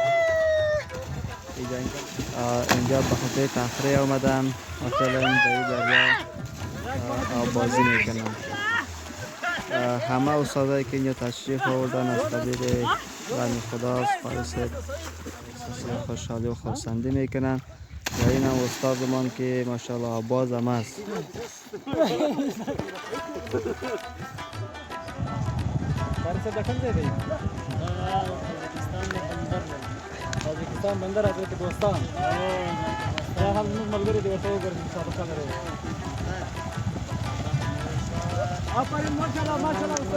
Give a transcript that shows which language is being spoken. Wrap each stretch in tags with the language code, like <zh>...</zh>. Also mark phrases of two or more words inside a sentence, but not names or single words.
<fa>اینجا به خاطر تفریح آمدن مثلا در این دریا بازی میکنن همه استادایی که اینجا تشریف آوردن از قبیل بنی خدا خالص خوشحالی و خرسندی میکنن و این هم استادمان که ماشاءالله باز هم است</fa> <ps>تاجیکستان بندر حضرت دوستان یا هم ملګری دی ورته وګورئ مسابقه لري آفرین ماشاءالله ماشاءالله</ps>